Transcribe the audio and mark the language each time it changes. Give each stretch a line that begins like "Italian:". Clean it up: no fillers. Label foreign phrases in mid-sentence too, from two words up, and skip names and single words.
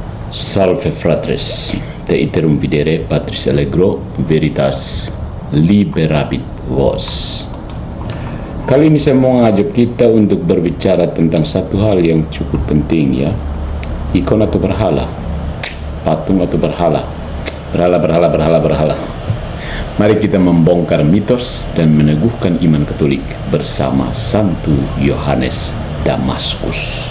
Latin: Salve fratres, te iterum videre Patris Allegro, veritas liberabit vos.
Indonesian: Kali ini saya mau ngajak kita untuk berbicara tentang satu hal yang cukup penting, ya. Ikon atau berhala, patung atau berhala, berhala. Mari kita membongkar mitos dan meneguhkan iman Katolik bersama Santo Yohanes Damaskus.